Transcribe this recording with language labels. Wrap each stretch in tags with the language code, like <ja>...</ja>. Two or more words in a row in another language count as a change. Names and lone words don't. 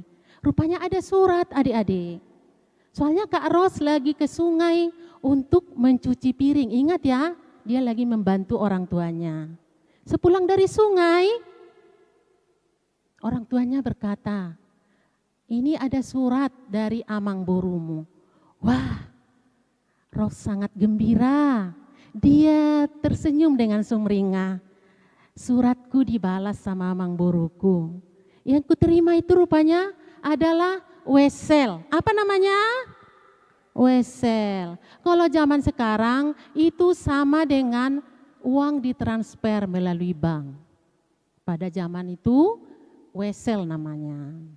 <id>Rupanya ada surat adik-adik. Soalnya Kak Ros lagi ke sungai untuk mencuci piring. Ingat ya, dia lagi membantu orang tuanya. Sepulang dari sungai, orang tuanya berkata, ini ada surat dari</id> <bbc>amang borumu.</bbc> <id>Wah, Ros sangat gembira. Dia tersenyum dengan sumringah. Suratku dibalas sama</id> <bbc>amang boruku.</bbc> <id>Yang kuterima itu rupanya adalah wesel. Apa namanya? Wesel. Kalau zaman sekarang itu sama dengan uang ditransfer melalui bank. Pada zaman itu wesel namanya.</id>